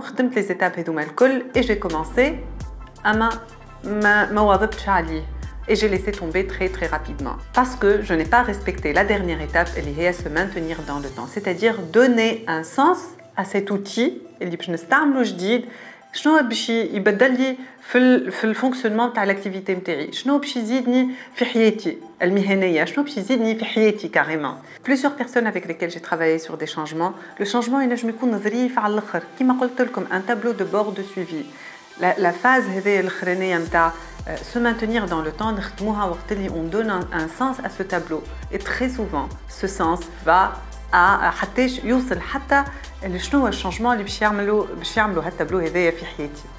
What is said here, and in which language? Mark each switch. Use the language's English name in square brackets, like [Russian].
[Arabic] خدمت [French] les étapes [Arabic] هذوما الكل [French] et j'ai commencé [Arabic] أما ما واظبتش عليه [French] et j'ai laissé tomber très rapidement parce que je n'ai pas respecté la dernière étape [Arabic] اللي هي [French] se maintenir dans le temps, c'est-à-dire donner un sens à cet outil [Arabic] اللي باش نستعملو جديد. شنو باش يبدل لي في الفونكسيونمون تاع الاكتيفيتي نتاعي؟ شنو باش يزيدني في حياتي المهنيه؟ شنو باش يزيدني في حياتي carrément? [French] Plusieurs personnes avec lesquelles j'ai travaillé sur des changements, le changement [Arabic] ينجم يكون ظريف على الاخر كيما قلت لكم [French] un tableau de bord de suivi. La phase [Arabic] هذه الاخرانيه نتاع [French] se maintenir dans le temps [Arabic] نخدموها وقت اللي [French] on donne un sens à ce tableau et très souvent ce sens va [Arabic] حتىش يوصل حتى شنو هو الشانجمون اللي باش يعملوا هالتابلو هذايا في حياتي.